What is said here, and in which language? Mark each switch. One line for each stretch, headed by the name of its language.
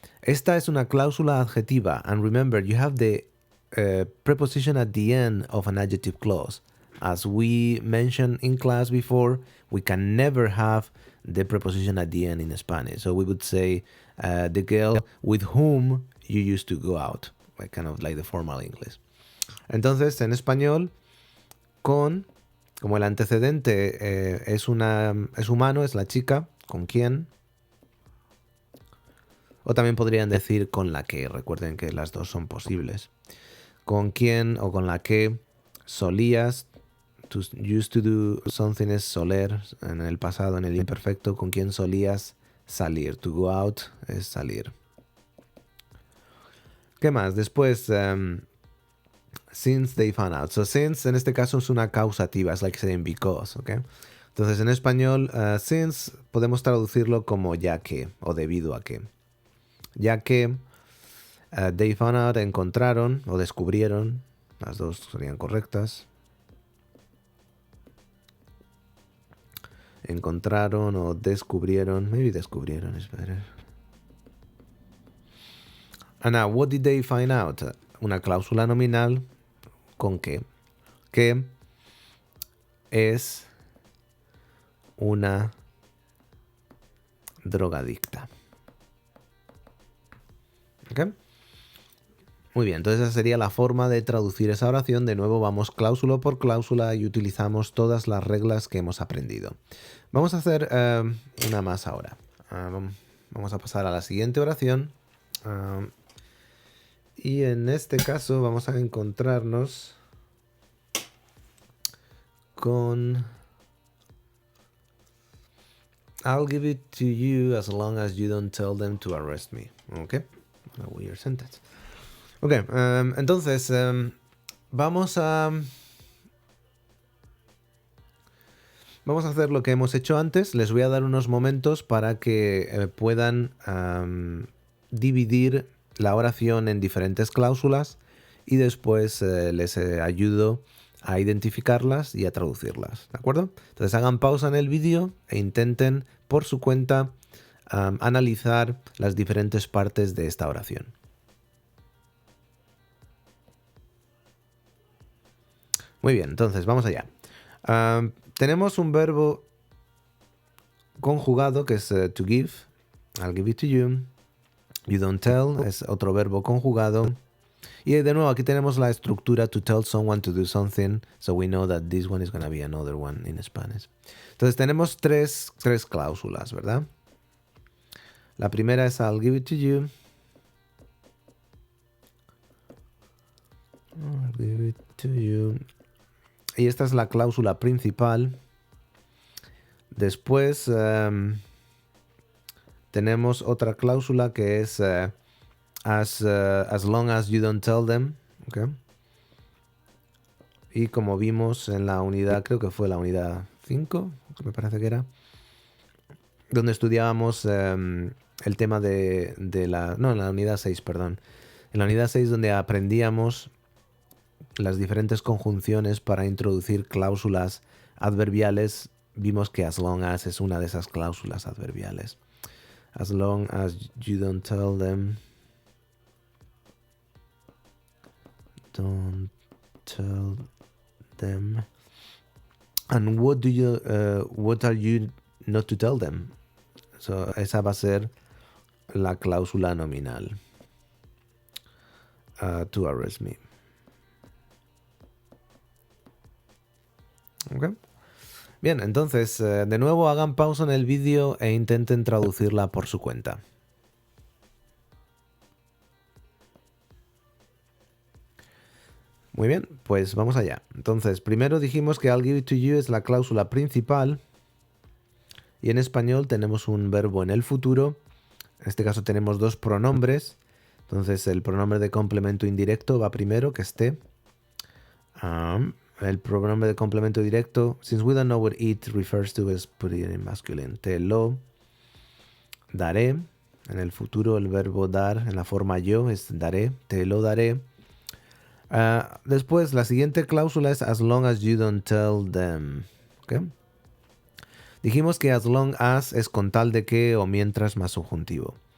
Spanish: Esta es una cláusula adjetiva.
English: And remember, you have the preposition at the end of an adjective clause. As we mentioned in class before, we can never have the preposition at the end in Spanish. So we would say the girl with whom you used to go out, like kind of like the formal English.
Spanish: Entonces, en español, con, como el antecedente es humano, es la chica, con quién. O también podrían decir con la que, recuerden que las dos son posibles. Con quién o con la que solías,
English: to, used to do something
Spanish: es soler en el pasado, en el imperfecto, con quién solías salir.
English: To go out
Spanish: es salir. ¿Qué más? Después,
English: since they found out. So since
Spanish: en este caso es una causativa, es
English: like saying because,
Spanish: ¿ok? Entonces en español, since podemos traducirlo como ya que o debido a que. Ya que
English: they found out,
Spanish: encontraron o descubrieron, las dos serían correctas. Encontraron o descubrieron,
English: maybe
Spanish: descubrieron
English: is better. And now, what did they find out?
Spanish: Una cláusula nominal con qué? Que es una drogadicta. ¿Ok? Muy bien, entonces esa sería la forma de traducir esa oración. De nuevo vamos cláusula por cláusula y utilizamos todas las reglas que hemos aprendido. Vamos a hacer una más ahora. Vamos a pasar a la siguiente oración. Y en este caso vamos a encontrarnos con
English: I'll give it to you as long as you don't tell them to arrest me. ¿Ok? A weird sentence.
Spanish: Ok, entonces vamos a hacer lo que hemos hecho antes. Les voy a dar unos momentos para que puedan dividir la oración en diferentes cláusulas y después les ayudo a identificarlas y a traducirlas, ¿de acuerdo? Entonces hagan pausa en el vídeo e intenten por su cuenta analizar las diferentes partes de esta oración. Muy bien, entonces vamos allá. Tenemos un verbo conjugado que es to give.
English: I'll give it to you. You don't tell
Spanish: es otro verbo conjugado. Y de nuevo aquí tenemos la estructura to tell someone to do something.
English: So we know that this one is going to be another one in Spanish.
Spanish: Entonces tenemos tres cláusulas, ¿verdad? La primera es
English: I'll give it to you. I'll give it to you.
Spanish: Y esta es la cláusula principal. Después tenemos otra cláusula que es
English: as long as you don't tell them.
Spanish: Okay. Y como vimos en la unidad, creo que fue la unidad 5, me parece que era, donde estudiábamos el tema de la... No, en la unidad 6, perdón. En la unidad 6 donde aprendíamos las diferentes conjunciones para introducir cláusulas adverbiales, vimos que as long as es una de esas cláusulas adverbiales.
English: As long as you don't tell them. Don't tell them. And what are you not to tell them?
Spanish: So, esa va a ser la cláusula nominal.
English: To arrest me. Okay.
Spanish: Bien, entonces, de nuevo hagan pausa en el vídeo e intenten traducirla por su cuenta. Muy bien, pues vamos allá. Entonces, primero dijimos que
English: I'll give it to you
Spanish: es la cláusula principal. Y en español tenemos un verbo en el futuro. En este caso tenemos dos pronombres. Entonces, el pronombre de complemento indirecto va primero, que esté. El pronombre de complemento directo,
English: since we don't know what it refers to, is put it in masculine.
Spanish: Te lo daré. En el futuro el verbo dar en la forma yo es daré. Te lo daré. Después la siguiente cláusula es
English: as long as you don't tell them.
Spanish: ¿Okay? Dijimos que as long as es con tal de que o mientras más subjuntivo.